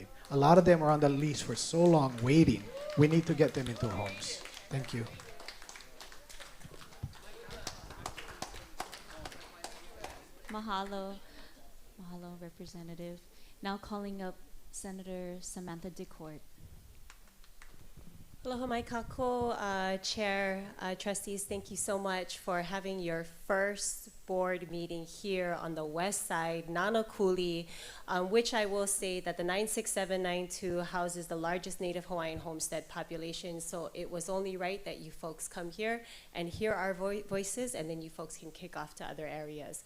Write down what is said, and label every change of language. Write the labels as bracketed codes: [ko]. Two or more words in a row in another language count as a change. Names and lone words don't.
[en] A lot of them are on the lease for so long waiting. We need to get them into homes. Thank you. Mahalo. Mahalo, Representative. Now calling up Senator Samantha DeCourt. [haw] Aloha mai kako, [en] Chair, Trustees, thank you so much for having your first board meeting here on the west side, Nānākuli, which I will say that the 96792 houses the largest Native Hawaiian homestead population, so it was only right that you folks come here and hear our voices, and then you folks can kick off to other areas.